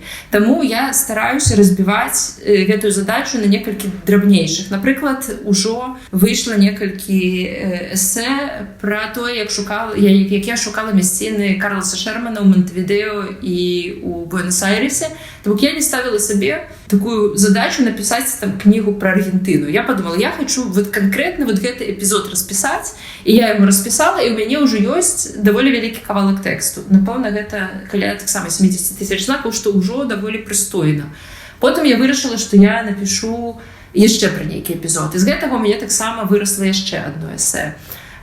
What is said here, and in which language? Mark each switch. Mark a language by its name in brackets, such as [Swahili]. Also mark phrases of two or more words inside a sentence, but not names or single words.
[Belarusian] Таму я стараюся разбіваць гэтую задачу на некалькі драбнейшых. Напрыклад, ужо выйшла некалькі эсэ пра тое, як я шукала мясціны Карласа Шермана ў Монтевідео і ў Буэнос-Айресе. Таму я не ставила сабе такую задачу напісаць там кнігу пра Аргентыну. [Russian] Я подумала, [Belarusian] я хочу [Russian] вот конкретно вот [Belarusian] гэты эпізод распісаць, і я его распісала, і ў мяне ўжо ёсць даволі вялікі кавалак тэксту. Напэўна, гэта каля таксама 70 000 знакаў, што ўжо даволі прыстойна. Потым я вырашыла, што я напішу яшчэ пра нейкі эпізод. І з гэтага у мяне таксама вырасла яшчэ адно эсэ.